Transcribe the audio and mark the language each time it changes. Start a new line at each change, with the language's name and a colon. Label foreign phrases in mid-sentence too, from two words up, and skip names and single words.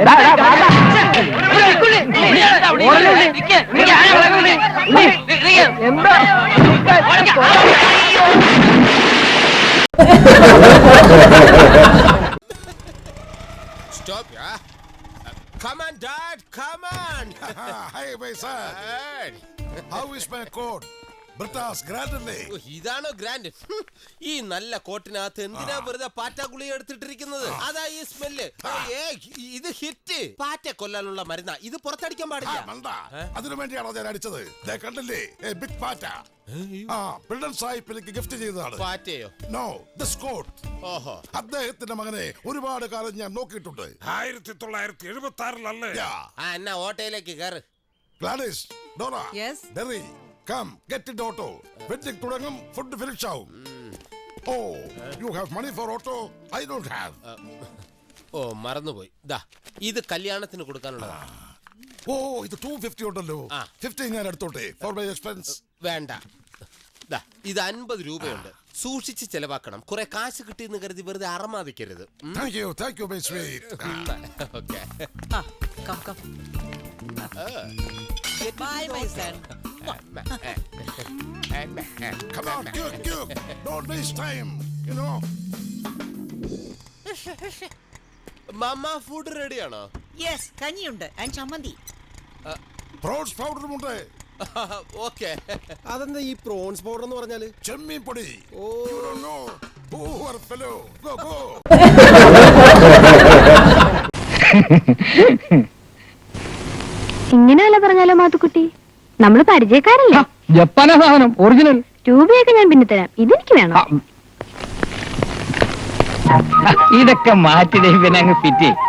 Malayalam: എന്താ
English: Stop, yeah. Come on, Dad. Come on. Hey, my son. How is my coat?
Malayalam: Britas, grand അല്ലേ? ഇതാണോ ഗ്രാൻഡ്? ഈ നല്ല കോട്ടിനകത്ത് എന്തിനാ വെറുതെ പാറ്റ ഗുളിക എടുത്തിട്ടിരിക്കുന്നത്? അതാ ഈ സ്മെല്ല്. ഇത് ഹിറ്റ്. പാറ്റ കൊല്ലാനുള്ള മരുന്നാ. ഇത് പുറത്തടിക്കാൻ പാടില്ല. അതിനു വേണ്ടിയാണോ ഞാൻ അടിച്ചത്? കണ്ടില്ലേ, ബിഗ് പാറ്റ. പിള്ളൻ സാഹിബ് എനിക്ക് ഗിഫ്റ്റ് ചെയ്തതാണ്. പാറ്റയോ?
English: No, this coat.
Malayalam: ഓഹോ, അദ്ദേഹത്തിന്റെ മകനെ ഒരുപാട് കാലം ഞാൻ നോക്കിയിട്ടുണ്ട്. 1976-ലല്ലേ? എന്നാ ഓട്ടോയിലേക്ക് കയറ്. ഗ്ലാഡിസ്, ഡോറ, ഡെറി,
English: come get it auto.
Malayalam: വെഡിങ് തുടങ്ങും,
English: food finish
Malayalam: ആവും. ഓ,
English: you have money for auto? I don't have.
Malayalam: ഓ, മറന്നുപോയി. ദാ ഇത് കല്യാണത്തിന് കൊടുക്കാനുള്ളതാ. ഓ, ഇത് 250 ഉണ്ടല്ലോ. 50 ഞാൻ എടുത്തോട്ടെ
English: for my expense.
Malayalam: വേണ്ട. ദാ ഇത് 50 രൂപയുണ്ട്. സൂക്ഷിച്ച് ചെലവാക്കണം. കുറെ കാശ് കിട്ടിയെന്ന് കരുതി വെറുതെ അറമാദിക്കരുത്.
English: Thank you, my sweet. Okay. Come. Bye, my son. Come on, quick. Don't waste time, you know.
Malayalam: മമ്മ ഫുഡ് റെഡിയാണോ? യെസ്, കഞ്ഞിയുണ്ട് ആൻഡ് ചമ്മന്തി. പ്രോൺസ് പൗഡറും ഉണ്ട്. ഓക്കെ. അതെന്താ ഈ
English: prawns powder
Malayalam: എന്ന് പറഞ്ഞാല്? ചെമ്മീൻ പൊടി.
English: Oh, no. Poor fellow. Go.
Malayalam: ഇങ്ങനെയല്ല പറഞ്ഞാലോ മാത്തുക്കുട്ടി, നമ്മള് പരിചയക്കാരല്ലേ? ജപ്പാനാ സാധനം, ഒറിജിനൽ. രൂപയൊക്കെ ഞാൻ പിന്നെ തരാം, ഇതെനിക്ക് വേണം. ഇതൊക്കെ മാറ്റി പിന്നെ അങ്ങ് ഫിറ്റ്.